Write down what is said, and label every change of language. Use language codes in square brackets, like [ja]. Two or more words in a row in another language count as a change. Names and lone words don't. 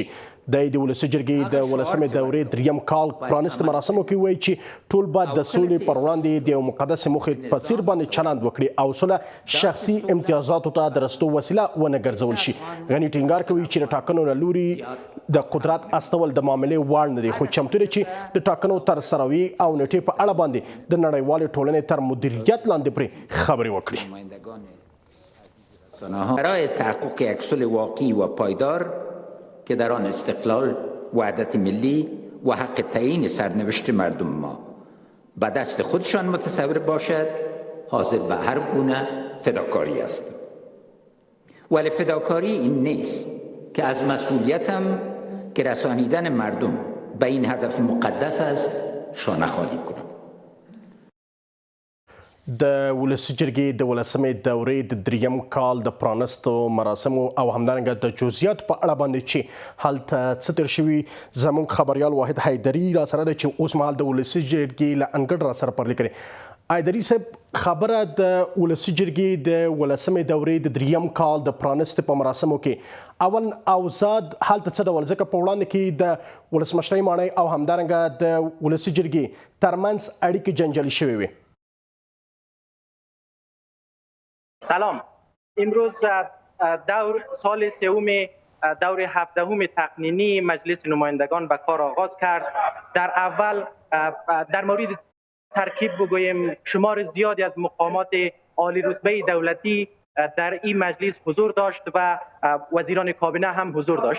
[ps] د ولسي جرګې د 18مې دورې دریم کال پرانست مراسمو کې وایي چې ټول باید د سولې پر وړاندې د یو مقدسې موخې په څیر باندې چلند وکړي او سوله شخصي امتیازاتو ته د رسېدو وسیله ونه ګرځول شي. غني ټینګار کوي چې د ټاکنو له لوري د قدرت استول د معاملې وړ نه دی، خو چمتو دی چې د ټاکنو ترسروي او نېټې په اړه باندې د نړیوالې ټولنې تر مدیریت لاندې پرې خبرې وکړي. [fa] برای تحقق یک صلح واقعی و پایدار که در آن استقلال، وحدت ملی و حق تعیین سرنوشت مردم ما به دست خودشان متصور باشد، حاضر به هر گونه فداکاری است. ولی فداکاری این نیست که از مسئولیتم که رسانیدن مردم به این هدف مقدس است شانه خالی کنم. [ps] د ولسي جرګې د 18مې دورې د دریم کال د پرانستو مراسمو او همدارنګه د جزئیاتو په اړه باندې چې هلته څه تېر شوي، زموږ خبریال واحد حیدري راسره دی چې اوس مهال د ولسي جرګې له انګړ راسره پرلې کړې. حیدري صاحب، خبره د ولسي جرګې د 18مې دورې د دریم کال د پرانستې په مراسمو کې اول اوزاد هلته څه ډول، ځکه په وړاندې کې د ولسمشرۍ ماڼۍ او همدارنګه د ولسي جرګې ترمنځ اړیکې جنجالي شوې وې. [fa] سلام، امروز سال سوم دور 17 تقنینی مجلس نمایندگان به کار آغاز کرد. در اول در مورد ترکیب بگویم، شمار زیادی از مقامات عالی رتبه دولتی در این مجلس حضور داشت و وزیران کابینه هم حضور داشت.